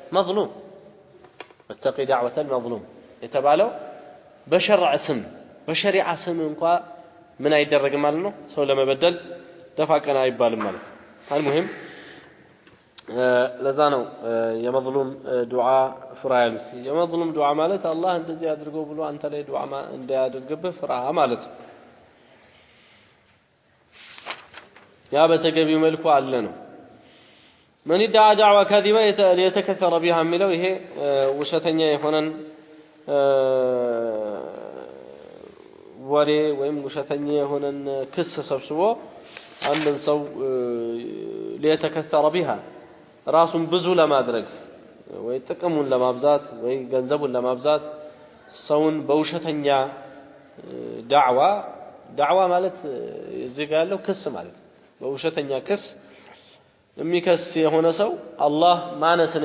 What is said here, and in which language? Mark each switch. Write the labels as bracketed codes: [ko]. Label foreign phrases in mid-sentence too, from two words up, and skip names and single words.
[am] መዝሉም የተባለው በሸርዕ ስም በሸሪዓ ስም እንኳን ምን አይደረግም ማለት ነው ሰው ለመበደል ደፋቀና አይባልም ማለት ነው አልሙሂም ለዛ ነው የመዝሉም ዱዓ ፍራ ያሉት የመዝሉም ዱዓ ማለት አላህ እንደዚህ አድርገው ብሎ አንተ ላይ ዱዓ እንዳያደርግብህ ፍራ ማለት ነው ያ በተገቢው መልኩ አለ ነው [ar] من ادعى دعوة كاذبة ليتكثر بها [am] የሚለው ይሄ ውሸተኛ የሆነን ወሬ ወይም ውሸተኛ የሆነን ክስ ሰብስቦ አንድን ሰው [ar] ليتكثر بها [am] ራሱን ብዙ ለማድረግ ወይ ጥቅሙን ለማብዛት ወይ ገንዘቡን ለማብዛት ሰውን በውሸተኛ ዳዕዋ ማለት እዚህ ጋር ያለው ክስ ማለት በውሸተኛ ክስ የሚከስ የሆነ ሰው አላህ ማነስን